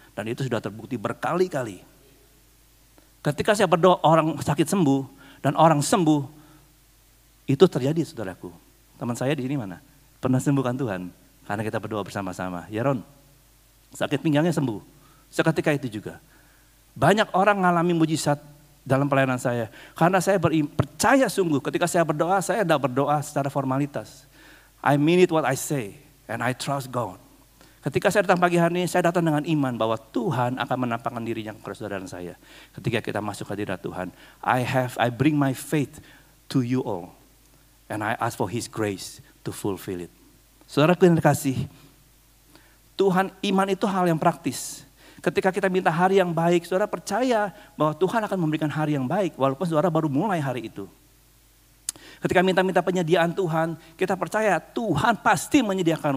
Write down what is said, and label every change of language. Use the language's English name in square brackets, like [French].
[Indonesian] Dan itu sudah terbukti berkali-kali. Ketika saya berdoa orang sakit sembuh dan orang sembuh, itu terjadi saudaraku. Teman saya di sini mana? Pernah sembuhkan Tuhan karena kita berdoa bersama-sama. Ya Ron, sakit pinggangnya sembuh. Seketika itu juga. Banyak orang mengalami mujizat dalam pelayanan saya. Karena saya percaya sungguh ketika saya berdoa, saya tidak berdoa secara formalitas. [English] I mean it what I say and I trust God. [Indonesian] Ketika saya datang pagi hari ini, saya datang dengan iman bahwa Tuhan akan menampakkan dirinya kepada saudara saya. Ketika kita masuk ke hadirat Tuhan, [English] I bring my faith to you all. And I ask for His grace to fulfill it. [Indonesian] Saudaraku yang terkasih, Tuhan iman itu hal yang praktis. Ketika kita minta hari yang baik, saudara percaya bahwa Tuhan akan memberikan hari yang baik. Walaupun saudara baru mulai hari itu. Ketika minta penyediaan Tuhan, kita percaya Tuhan pasti menyediakan.